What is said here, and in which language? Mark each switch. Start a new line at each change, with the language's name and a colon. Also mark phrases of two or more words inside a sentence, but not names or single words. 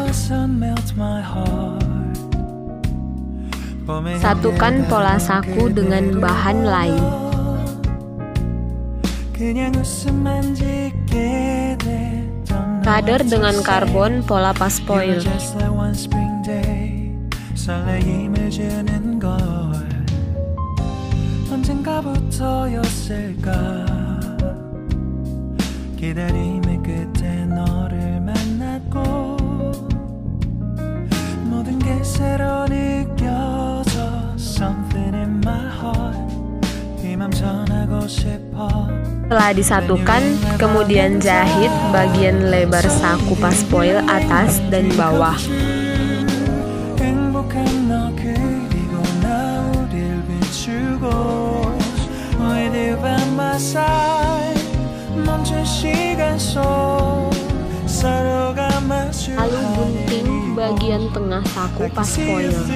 Indonesian: Satukan pola saku dengan bahan lain. Rader dengan karbon pola paspoil.
Korean: 언젠가부터였을까 기다림의 끝에 너를 만났고 모든 게 새로 느껴져
English: something in my heart
Korean: 이 맘 전하고 싶어.
Indonesian: Setelah disatukan, kemudian jahit bagian lebar saku paspoil atas dan bawah. Lalu gunting bagian tengah saku paspoil.